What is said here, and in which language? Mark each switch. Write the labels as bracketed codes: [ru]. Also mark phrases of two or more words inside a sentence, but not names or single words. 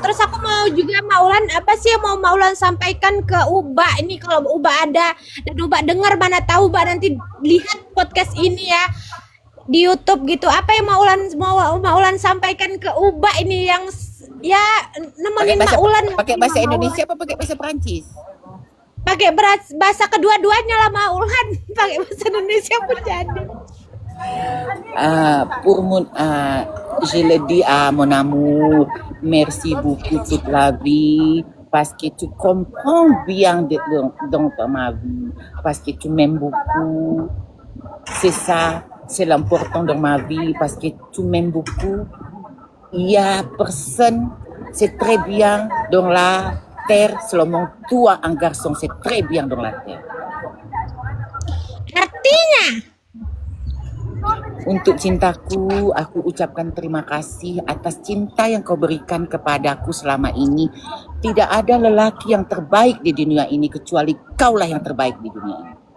[id] Terus aku mau juga Maulan, apa sih yang mau Maulan sampaikan ke Uba ini, kalau Uba ada dan Uba dengar, mana tahu Uba nanti lihat podcast ini ya di YouTube gitu. Apa yang Maulan sampaikan ke Uba ini yang ya nemenin Maulan. Pakai bahasa Indonesia apa pakai bahasa Perancis? Pakai bahasa kedua-duanya lah Maulan. Pakai bahasa Indonesia pun jadi. [fr] Je le dis à mon amour, merci beaucoup toute la vie, parce que tu comprends bien dans ma vie, parce que tu m'aimes beaucoup. C'est ça, c'est l'important dans ma vie, parce que tu m'aimes beaucoup. Il y a personne, c'est très bien dans la terre, seulement toi, un garçon, c'est très bien dans la terre. [id] Artinya? Untuk cintaku, aku ucapkan terima kasih atas cinta yang kau berikan kepadaku selama ini. Tidak ada lelaki yang terbaik di dunia ini kecuali kaulah yang terbaik di dunia ini.